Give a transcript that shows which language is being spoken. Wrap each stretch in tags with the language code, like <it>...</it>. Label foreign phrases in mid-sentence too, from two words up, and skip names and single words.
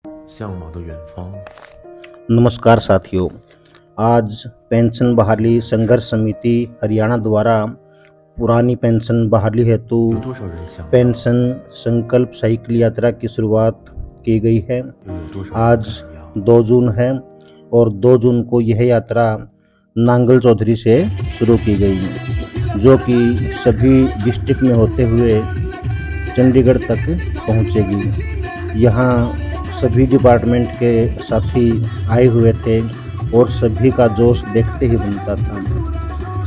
<zh>向往的远方。</zh> <hi>नमस्कार साथियों, आज पेंशन बहाली संघर्ष समिति हरियाणा द्वारा पुरानी पेंशन बहाली हेतु</hi> <zh>有多少人想到？</zh> <hi>पेंशन संकल्प साइकिल यात्रा की शुरुआत की गई है।</hi> <zh>又有多少人</zh> <hi>आज</hi> <zh>跟你一样？</zh> <hi>2 जून है और 2 जून को यह यात्रा नांगल चौधरी से शुरू की गई, जो कि सभी डिस्ट्रिक्ट में होते हुए चंडीगढ़ तक पहुंचेगी। यहाँ सभी डिपार्टमेंट के साथी आए हुए थे और सभी का जोश देखते ही बनता था।</hi>